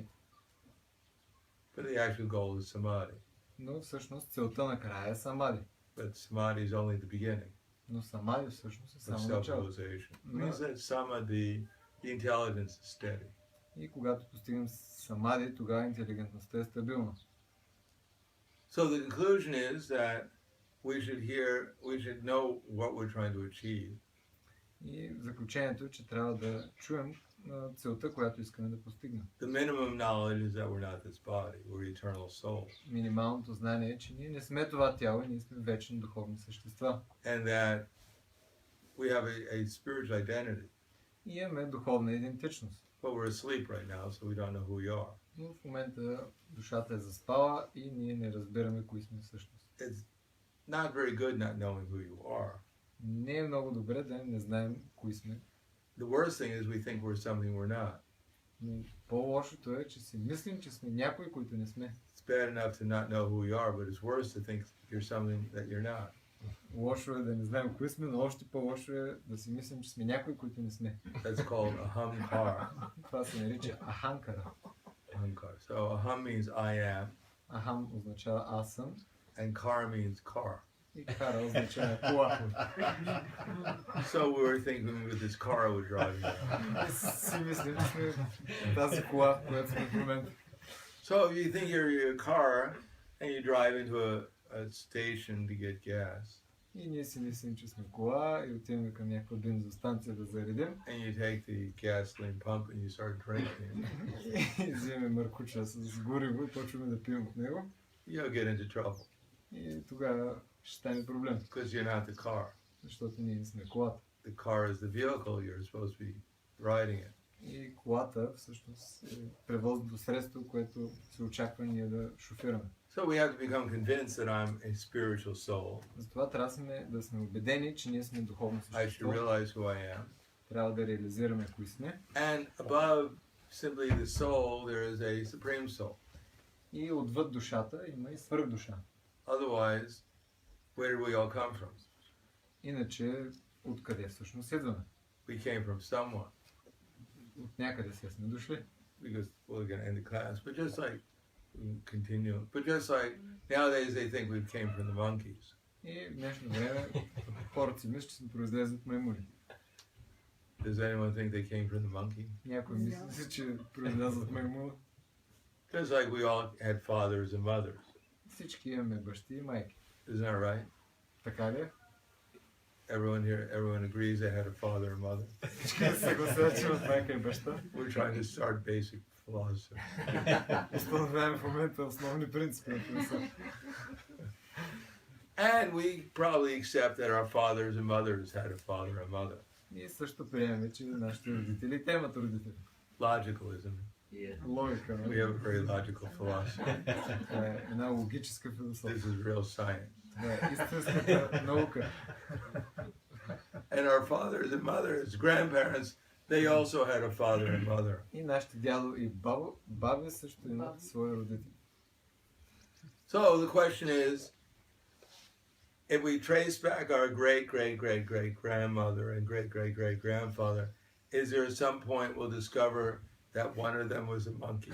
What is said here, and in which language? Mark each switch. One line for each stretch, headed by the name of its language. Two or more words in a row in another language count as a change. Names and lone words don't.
English: But the actual goal is samadhi.
Bulgarian: Но всъщност целта накрая е самади.
English: But samadhi is only the beginning.
Bulgarian: Но самади всъщност е
English: of
Bulgarian: само начало.
English: self-realization. It means that the intelligence is steady.
Bulgarian: И когато постигнем самади, тогава интелигентността е стабилна.
English: So the conclusion is that we should know what we're trying to achieve.
Bulgarian: И заключението е, че трябва да чуем целта, която искаме да постигнем.
English: The minimum knowledge is that we're not this body, we're eternal souls.
Bulgarian: Минималното знание е, че ние не сме това тяло и ние сме вечни духовни същества.
English: And that we have a spiritual identity.
Bulgarian: И имаме духовна идентичност.
English: But we're asleep right now, so we don't know who we are.
Bulgarian: Но в момента душата е заспала и ние не разбираме кои сме всъщност.
English: It's not very good not knowing who you are.
Bulgarian: Не е много добре да не знаем кои сме.
English: The worst thing is we think we're something we're not.
Bulgarian: Но по-лошото е, че си мислим, че сме някои, които не сме.
English: It's bad enough to not know who you are, but it's worse to think you're something that you're not.
Bulgarian: Лошо е да не знаем кои сме, но още по-лошо е да си мислим, че сме някои, които не сме.
English: That's called ahamkara.
Bulgarian: Това се нарича аханкара.
English: Ahamkara. So aham means I am,
Bulgarian: Ахам означава аз съм
English: and kara means car.
Bulgarian: и кара означава кола.
English: So we were thinking with this car we're driving around.
Bulgarian: И си мислим, че сме тази кола, която сме в момента.
English: So if you think you're a car and you drive into a station to get gas,
Bulgarian: И ние си мислим, че сме кола и отиваме към някаква бензостанция да заредим.
English: and you take the gasoline pump and you start drinking,
Bulgarian: И вземем мъркуча с гориво и почваме да пием от него.
English: you'll get into trouble
Bulgarian: И тогава ще стане проблем,
English: because you're not the car.
Bulgarian: защото ние сме колата.
English: The car is the vehicle you're supposed to be riding it.
Bulgarian: И колата всъщност е превозното средство, което се очаква ние да шофираме.
English: So we have to become convinced that I'm a spiritual soul.
Bulgarian: Затова трябва да сме убедени, че ние сме духовно
English: I should
Bulgarian: същество.
English: realize who I am.
Bulgarian: Трябва да реализираме кои сме.
English: And above simply the soul, there is a supreme soul.
Bulgarian: И отвъд душата има и свръхдуша.
English: Otherwise, where do we all come from?
Bulgarian: Иначе, откъде всъщност идваме?
English: We came from someone.
Bulgarian: От някъде се сме дошли.
English: Because we're going to end the class. But just like, continue. But just like, nowadays they think we came from the monkeys.
Bulgarian: И в днешно време хората си мислят, че сме произлезли от маймуни.
English: Does anyone think they came from the monkey?
Bulgarian: Някой мисли си, че произлязат от маймуна.
English: Just like we all had fathers and mothers.
Bulgarian: Всички имаме бащи и майки.
English: Isn't that right?
Bulgarian: Така ли?
English: Everyone agrees they had a father and mother.
Bulgarian: Всички се съгласяват, че имат майка и баща.
English: We're trying to start basic philosophy.
Bulgarian: Установяваме в момента основни принципи на философия.
English: And we probably accept that our fathers and mothers had a father and mother.
Bulgarian: Ние също приемаме, че нашите родители имат родители.
English: Logicalism.
Bulgarian: Логика,
English: We
Bulgarian: нали?
English: have a very logical philosophy.
Bulgarian: Това е една логическа философия.
English: This is real science.
Bulgarian: Това е истинската наука.
English: And our fathers and mothers, grandparents, they also had a father and mother.
Bulgarian: И нашите дядо и баби също имат свои родители.
English: So the question is, if we trace back our great-great-great-great-grandmother and great-great-great-grandfather, is there some point we'll discover that one of them was a monkey?